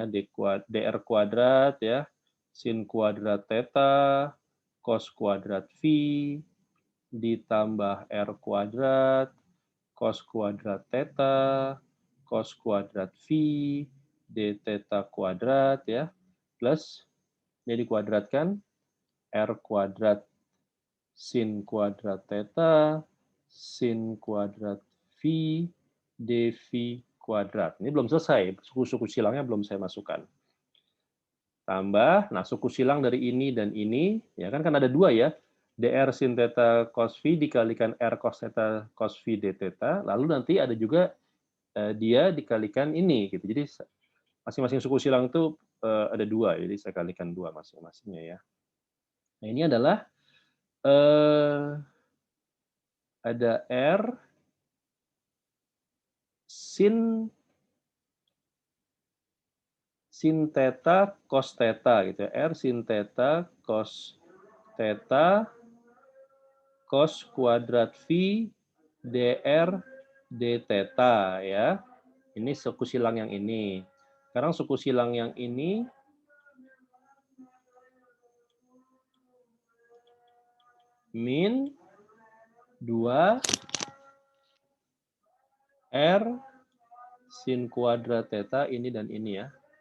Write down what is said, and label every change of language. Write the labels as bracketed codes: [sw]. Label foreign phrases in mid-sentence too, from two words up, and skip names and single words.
[id] dr kuadrat ya, sin kuadrat theta, cos kuadrat phi ditambah r kuadrat, cos kuadrat theta, cos kuadrat phi, d theta kuadrat ya, plus ini dikuadratkan r kuadrat sin kuadrat theta, sin kuadrat phi, dv kuadrat. Ini belum selesai, suku-suku silangnya belum saya masukkan. Tambah, nah suku silang dari ini dan ini, ya kan ada 2 ya, dr sin theta cos phi dikalikan r cos theta cos phi d theta, lalu nanti ada juga dia dikalikan ini gitu. Jadi masing-masing suku silang itu ada 2, jadi saya kalikan 2 masing-masingnya ya. Nah, ini adalah ada R sin theta cos theta gitu ya. R sin theta cos theta cos kuadrat V dr d theta ya. Ini suku silang yang ini. Sekarang suku silang yang ini min 2 R sin kuadrat theta ini dan ini ya.